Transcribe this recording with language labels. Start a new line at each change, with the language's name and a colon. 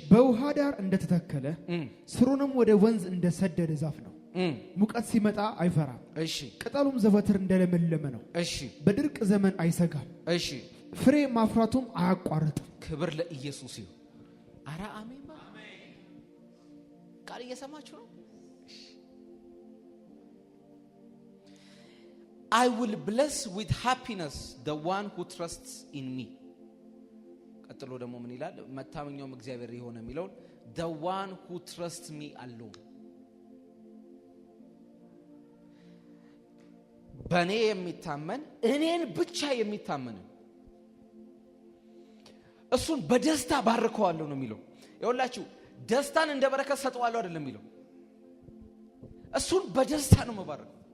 Amharic: በውሃ ዳር እንደተተከለ ስሩንም ወደ ወንዝ እንደሰደደ ዛፍ ነው። ሙቀት ሲመጣ አይፈራም። እሺ ቅጠሉም ዘወትር እንደለመለመ ነው። እሺ በድርቅ ዘመን አይሰጋም። እሺ ፍሬ ማፍራቱም አያቋርጥም። ክብር ለኢየሱስ ይሁን። አራ አሜን። ቃል እየሰማችሁ ነው?
English: I will bless with happiness the one who trusts in me.
Amharic: ቀጥሎ ደግሞ ምን ይላል? መታመኛውም እግዚአብሔር የሆነ የሚለውን
English: the one who trusts me alone.
Amharic: በእኔ የሚታመን እኔን ብቻ የሚታመን እሱን በደስታ ባርከዋለሁ ነው የሚለው። ይኸውላችሁ ደስታን እንደ በረከት ሰጠዋለሁ አይደለም የሚለው፣ እሱን በደስታ ነው መባረክ።